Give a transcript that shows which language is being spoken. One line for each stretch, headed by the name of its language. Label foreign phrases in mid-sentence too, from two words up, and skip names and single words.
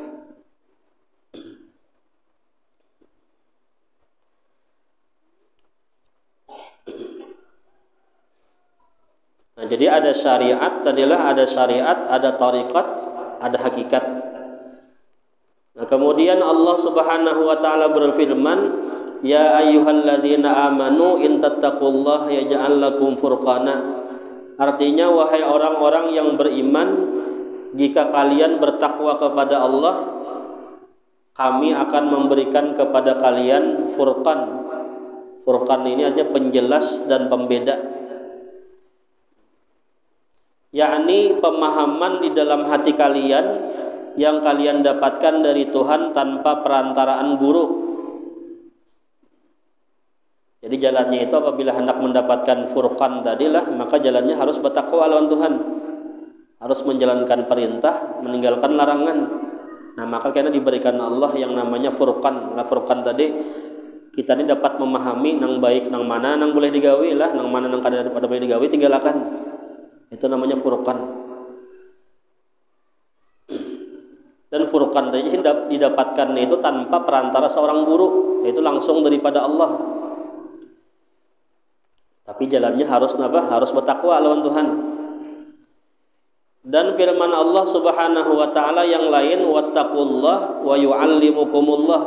Indonesian: Nah jadi ada syariat tadilah ada syariat ada tariqat ada hakikat. Nah kemudian
Arabic: Allah سبحانه وتعالى berfirman, يا أيها الذين آمنوا إن تتقوا الله يجعل لكم فرقانا.
Indonesian: Artinya wahai orang-orang yang beriman, jika kalian bertakwa kepada Allah, kami akan memberikan kepada kalian furqan. Furqan ini aja penjelas dan pembeda. Yakni pemahaman di dalam hati kalian yang kalian dapatkan dari Tuhan tanpa perantaraan guru. Jadi jalannya itu apabila hendak mendapatkan furqan tadilah, maka jalannya harus bertakwa lawan Tuhan. Harus menjalankan perintah, meninggalkan larangan. Nah, maka karena diberikan Allah yang namanya furqan.
Banjar: Lah furqan tadi kita ini dapat memahami nang baik nang mana nang boleh digawe lah, nang mana nang kada boleh digawe tinggalkan.
Indonesian: Itu namanya furqan. Dan furqan tadi didapatkan itu tanpa perantara seorang guru, yaitu langsung daripada Allah. Tapi jalannya harus apa? Harus bertakwa lawan Tuhan. Dan firman Allah
Arabic: سبحانه وتعالى
Indonesian: yang lain,
Arabic: واتقوا الله ويعلمكم الله.